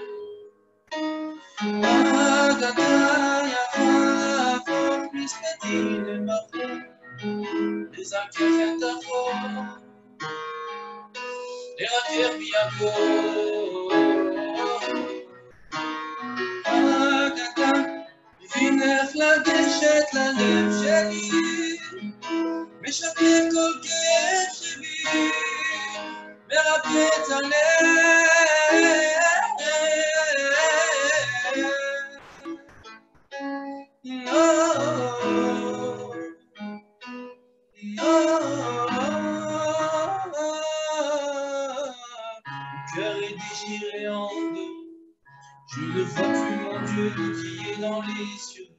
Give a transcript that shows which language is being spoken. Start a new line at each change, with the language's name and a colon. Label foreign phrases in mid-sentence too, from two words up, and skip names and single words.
Hebrew: רק אתה יכול להפוך מספדי למחור, לזכך את החור, לרכך בי הכל. רק אתה מבין איך לגשת ללב שלי, משקר כל כאב שבי, מרפא את הלב.
French: Mon cœur est déchiré en deux, je ne vois plus mon Dieu qui est dans les cieux.